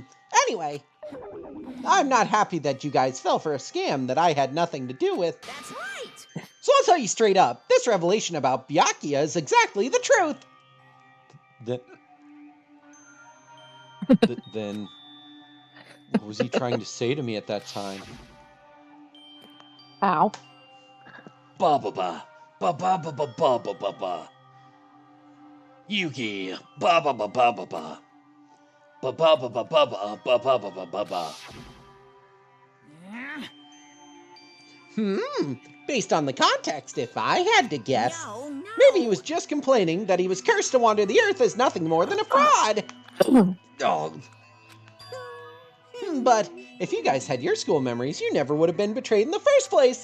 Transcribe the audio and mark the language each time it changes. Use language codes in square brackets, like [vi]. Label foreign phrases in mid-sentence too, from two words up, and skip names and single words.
[en] Anyway, I'm not happy that you guys fell for a scam that I had nothing to do with. That's right. So I'll tell you straight up, this revelation about Byakuya is exactly the truth. Then, what was he trying to say to me at that time? Ow. Ba ba ba. Ba ba ba ba ba ba ba ba. Yuki. Ba ba ba ba ba ba. Ba ba ba ba ba ba ba ba ba ba ba ba. Based on the context, if I had to guess, No. maybe he was just complaining that he was cursed to wander the earth as nothing more than a fraud. Oh. But if you guys had your school memories, you never would have been betrayed in the first place.